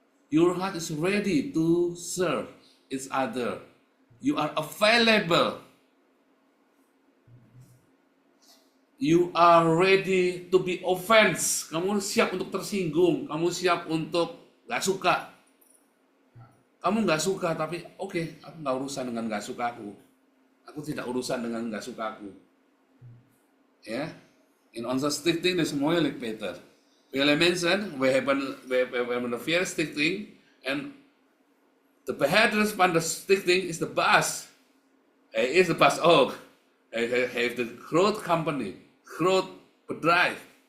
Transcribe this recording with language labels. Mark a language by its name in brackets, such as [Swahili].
[English] Your heart is ready to serve each other. You are available. You are ready to be offense. [Indonesian] Kamu siap untuk tersinggung. Kamu siap untuk gak suka. Kamu gak suka, tapi oke, aku gak urusan dengan gak suka aku. Aku tidak urusan dengan gak suka aku. [Dutch] Ya, in onze stichting is moeilijk, Peter. Vele mensen, we hebben een vier stichting en de beheerder van de stichting is de baas. Hij is de baas ook. Hij heeft een groot company, groot bedrijf.